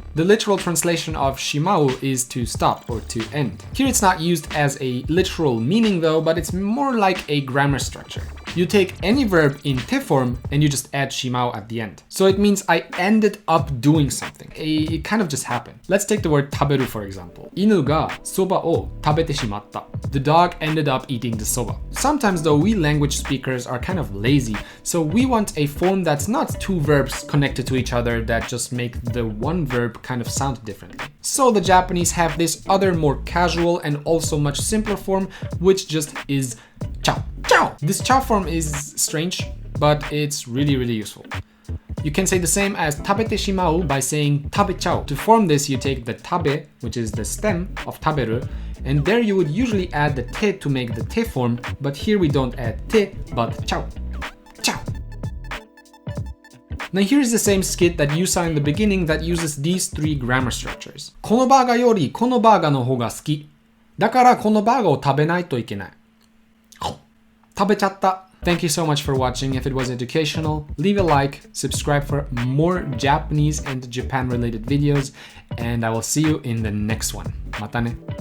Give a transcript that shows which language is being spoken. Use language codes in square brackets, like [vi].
[en] The literal translation of shimau is to stop or to end. Here it's not used as a literal meaning though, but it's more like a grammar structure. You take any verb in te form and you just add shimau at the end. So it means I ended up doing something. It kind of just happened. Let's take the word taberu for example. [ja] 犬がそばを食べてしまった. [en] The dog ended up eating the soba. Sometimes though, we language speakers are kind of lazy, so we want a form that's not two verbs connected to each other that just make the one verb kind of sound differently. So the Japanese have this other more casual and also much simpler form, which just is ciao. Ciao! This ciao form is strange, but it's really useful. You can say the same as 食べてしまう by saying 食べちゃう. To form this, you take the 食べ, which is the stem of 食べる, and there you would usually add the te to make the te form, but here we don't add te, but ちゃう. Ciao. Now here's the same skit that you saw in the beginning that uses these three grammar structures. このバーガーよりこのバーガーの方が好き。だからこのバーガーを食べないといけない。食べちゃった。 Thank you so much for watching. If it was educational, leave a like, subscribe for more Japanese and Japan related videos, and I will see you in the next one. またね。